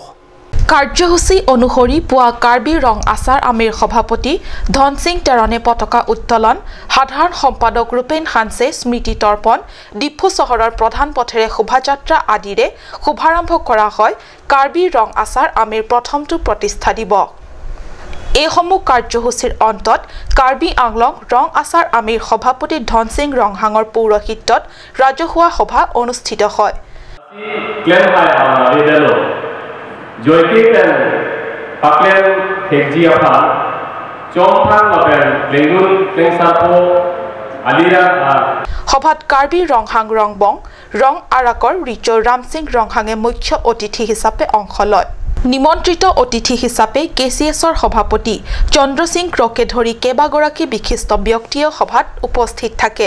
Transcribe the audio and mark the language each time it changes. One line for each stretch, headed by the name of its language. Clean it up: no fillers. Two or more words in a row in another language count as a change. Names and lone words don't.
Assamese: কাৰ্যসূচী অনুসৰি পুৱা কাৰ্বি ৰং আচাৰ আমিৰ সভাপতি ধন সিং তেৰণে পতাকা উত্তোলন সাধাৰণ সম্পাদক ৰূপেন হানছে স্মৃতি তৰ্পণ ডিফু চহৰৰ প্ৰধান পথেৰে শোভাযাত্ৰা আদিৰে শুভাৰম্ভ কৰা হয় কাৰ্বি ৰং আচাৰ আমিৰ প্ৰথমটো প্ৰতিষ্ঠা দিৱস এইসমূহ কাৰ্যসূচীৰ অন্তত কাৰ্বি আংলং ৰং আচাৰ আমিৰ সভাপতি ধন সিং ৰংহাঙৰ পৌৰহিত্যত ৰাজহুৱা সভা অনুষ্ঠিত হয়
Karbi: Joykin Paklen Hekji Apa Chongthang Lapen Lengun Tengsapo Alira
Assamese: সভাত কাৰ্বি ৰংহাং ৰংবং ৰং আৰাকৰ ৰিচো ৰামসিং ৰংহাঙে মুখ্য অতিথি হিচাপে অংশ লয় নিমন্ত্ৰিত অতিথি হিচাপে কেচিএছৰ সভাপতি চন্দ্ৰ সিং ক্ৰকে ধৰি কেইবাগৰাকী বিশিষ্ট ব্যক্তিয়ে সভাত উপস্থিত থাকে